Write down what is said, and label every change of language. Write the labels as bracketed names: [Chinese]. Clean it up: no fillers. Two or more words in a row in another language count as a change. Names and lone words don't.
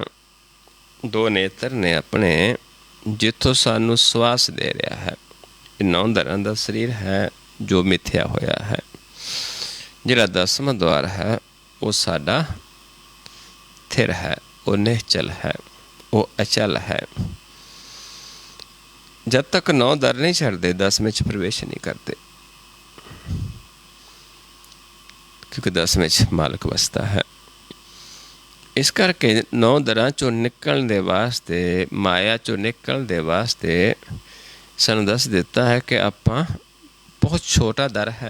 [Punjabi] 2 ਨੇਤਰ ਨੇ ਆਪਣੇ, ਜਿੱਥੋਂ ਸਾਨੂੰ ਸਵਾਸ ਦੇ ਰਿਹਾ ਹੈ। ਇਹ 9 ਦਰਾਂ ਦਾ ਸਰੀਰ ਹੈ ਜੋ ਮਿਥਿਆ ਹੋਇਆ ਹੈ। ਜਿਹੜਾ 10ਵਾਂ ਦੁਆਰ ਹੈ ਉਹ ਸਾਡਾ ਥਿਰ ਹੈ, ਉਹ ਨਿਹਚਲ ਹੈ, ਉਹ ਅਚਲ ਹੈ। ਜਬ ਤਕ 9 ਦਰ ਨਹੀਂ ਛੱਡਤੇ 10ਵੇਂ ਚ ਪ੍ਰਵੇਸ਼ ਨਹੀਂ ਕਰਤੇ, ਕਿਉਂਕਿ 10ਵੇਂ ਚ ਮਾਲਕ ਵਸਤਾ ਹੈ। ਇਸ ਕਰਕੇ 9 ਦਰਾਂ ਚੋਂ ਨਿਕਲਣ ਦੇ ਵਾਸਤੇ, ਮਾਇਆ ਚੋਂ ਨਿਕਲਣ ਦੇ ਵਾਸਤੇ ਸਾਨੂੰ ਦੱਸ ਦਿੱਤਾ ਹੈ ਕਿ ਆਪਾਂ ਬਹੁਤ ਛੋਟਾ ਦਰ ਹੈ।